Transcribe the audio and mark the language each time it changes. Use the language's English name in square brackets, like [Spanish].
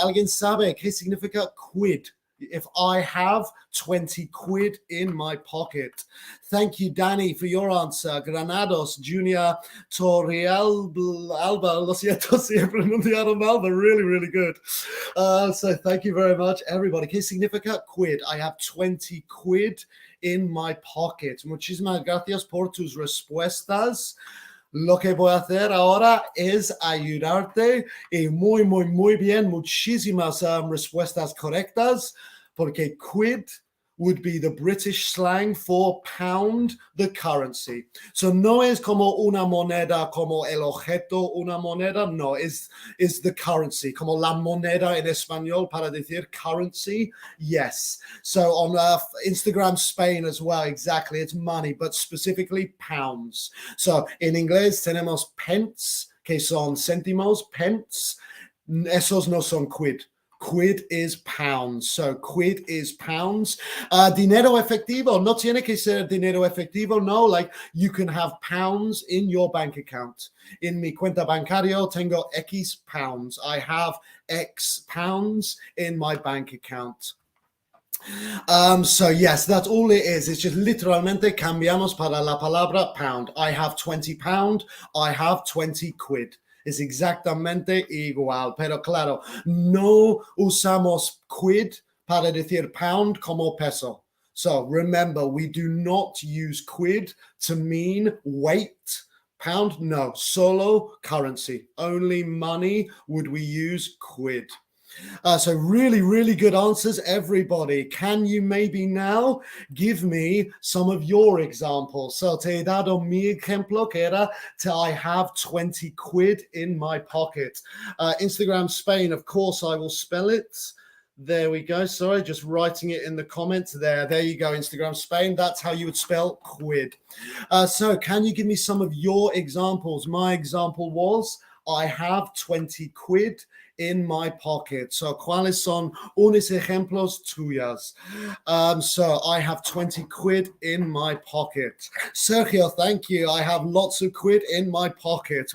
[Spanish] ¿Alguien sabe qué significa quid? [English] If I have 20 quid in my pocket. Thank you, Danny, for your answer. Granados, Junior, Torreal, Alba, [Spanish] lo siento si he pronunciado mal, [English] but really, really good. So thank you very much, everybody. ¿Qué significa quid? I have 20 quid in my pocket. [Spanish] Muchísimas gracias por tus respuestas. Lo que voy a hacer ahora es ayudarte y muy bien, muchísimas respuestas correctas, porque [English] quid would be the British slang for pound, the currency. [Spanish] So no es como una moneda, como el objeto, una moneda, no, es the currency, como la moneda en español para decir currency, yes. [English] So on Instagram Spain as well, exactly, it's money, but specifically pounds. [Spanish] So en inglés tenemos pence, que son céntimos, pence, esos no son quid. [English] Quid is pounds. So quid is pounds. [Spanish] Dinero efectivo. No tiene que ser dinero efectivo. [English] No, like you can have pounds in your bank account. In [Spanish] mi cuenta bancario tengo [English] X pounds. I have X pounds in my bank account. So yes, that's all it is. It's just [Spanish] literalmente cambiamos para la palabra [English] pound. I have 20 pound. I have 20 quid. [Spanish] Es exactamente igual, pero claro, no usamos quid para decir pound como peso. [English] So remember, we do not use quid to mean weight. Pound, no, solo currency. Only money would we use quid. So really, really good answers, everybody. Can you maybe now give me some of your examples? [Spanish] So te he dado mi ejemplo, que era [English] I have 20 quid in my pocket. Instagram Spain, of course, I will spell it. There we go. Sorry, just writing it in the comments there. There you go, Instagram Spain. That's how you would spell quid. So can you give me some of your examples? My example was, I have 20 quid in my pocket. [Spanish] So, ¿cuáles son unos ejemplos tuyas? [English] So, I have 20 quid in my pocket. Sergio, thank you. I have lots of quid in my pocket.